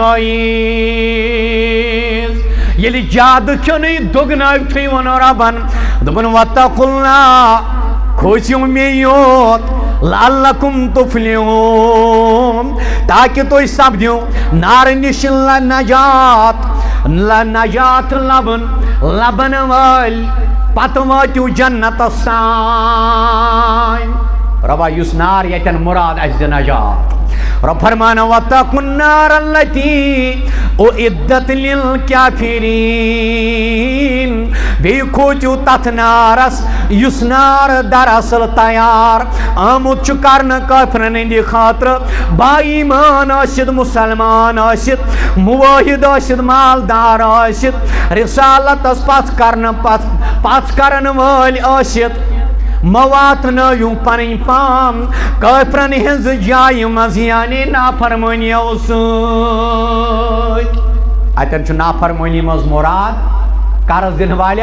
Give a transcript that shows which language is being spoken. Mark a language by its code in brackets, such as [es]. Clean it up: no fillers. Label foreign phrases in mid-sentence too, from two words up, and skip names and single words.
[ks] جٲیز ییٚلہِ زیادٕ کھیوٚنٕے دگنٲوتھٕے ووٚن رۄبن دوٚپُن [ar] واتقوا اللہ [ks] کھوٗژِو مےٚ یوت [ar] لعلکم تفلحون [ks] تاکہ تُہۍ سپدِو نارٕ نِش نجات لبن وٲلۍ پتہٕ وٲتِو جنتس تانۍ رۄبا یُس نار ییٚتٮ۪ن مُراد اَسہِ دِ نجات [ar] رب فرمان واتقوا النار التي اعدت [ks] للكافرين بیٚیہِ کھوٗژِو تتھ نارس یُس نار دراصل تیار آمُت چھُ کرنہٕ کٲفرن ہٕنٛدِ خٲطرٕ با ایمان ٲسِتھ مُسلمان ٲسِتھ مُوٲحِد ٲسِتھ مالدار ٲسِتھ رسالتس پژھ کرن وٲلۍ ٲسِتھ مہ واتنٲیِو پنٕنۍ پام کٲفرن ہٕنٛزِ جایہِ منٛز یعنی نافرمٲنیو سۭتۍ اتٮ۪ن چھُ نافرمٲنی منٛز مُراد قرض دِنہٕ